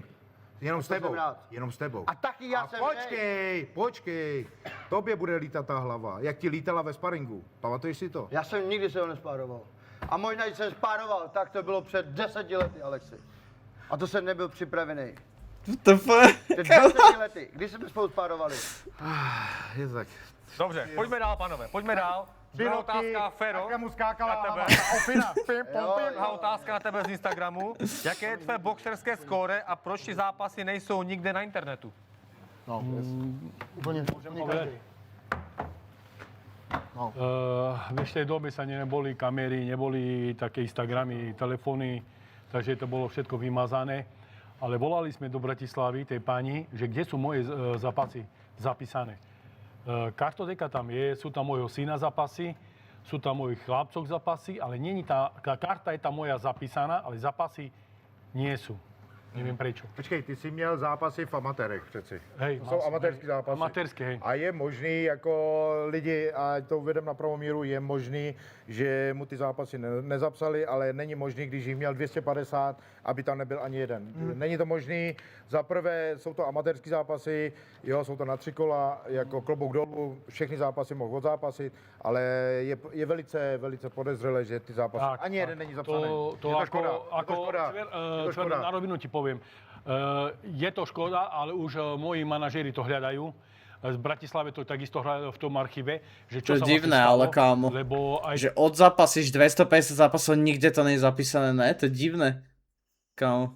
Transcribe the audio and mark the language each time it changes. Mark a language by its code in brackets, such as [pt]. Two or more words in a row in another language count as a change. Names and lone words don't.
[cs] Jenom s To jsem tebou. rád. Jenom s tebou. A taky já jsem počkej. Tobě bude lítat ta hlava, jak ti lítala ve sparingu. Pamatuješ si to? Já jsem nikdy se ho nespároval. A možná, když jsem spároval, tak to bylo před 10 lety, Alexi. A to jsem nebyl připravený. [en] What the fuck? [cs] Před 10 lety, kdy jsme spolu spárovali. Je tak. Dobře, pojďme dál, panové, pojďme dál. Druhá otázka, Fero, Takhle mu skákala na tebe. hlava. Opina. Druhá otázka na tebe z Instagramu. Jaké je tvé boxerské skóre a proč ti zápasy nejsou nikde na internetu? No, úplně každý. [sk] Vieš, v tej dobe sa neboli kamery, neboli také Instagramy, telefóny, takže to bolo všetko vymazané. Ale volali sme do Bratislavy tej pani, že kde sú moje zápasy zapísané. Kartoteka tam je, sú tam môjho syna zápasy, sú tam mojich chlapcov zápasy, ale není tá karta je tam moja zapísaná, ale zápasy nie sú. Neviem prečo. [cs] Počkej, ty jsi měl zápasy v amatérech přeci. [sk] Hej, [cs] To jsou amatérský zápasy. [sk] Amatérské, hej. [cs] A je možný, jako lidi, a to uvedem na pravou míru, je možný, že mu ty zápasy nezapsali, ale není možný, když jich měl 250, aby tam nebyl ani jeden. Není to možný. Za prvé jsou to amatérský zápasy, jo, jsou to na 3 kola, jako klobouk dolů, všechny zápasy mohl odzápasit, ale je velice, velice podezřelé, že ty zápasy, ani jeden není zapsaný. Je to škoda. Je to škoda. Je to škoda. [sk] Na rovinu ti poviem. Je to škoda, ale už moji manažéri to hľadajú. Z Bratislave to takisto hľadajú v tom archíve, že čo [cs] To je [sk] sa [cs] divné, [sk] vlastne stalo, [cs] ale kámo. [sk] Lebo aj Že odzapasíš 250 zápasov, nikde to nie je zapísané, ne? [cs] To je divné. Kámo.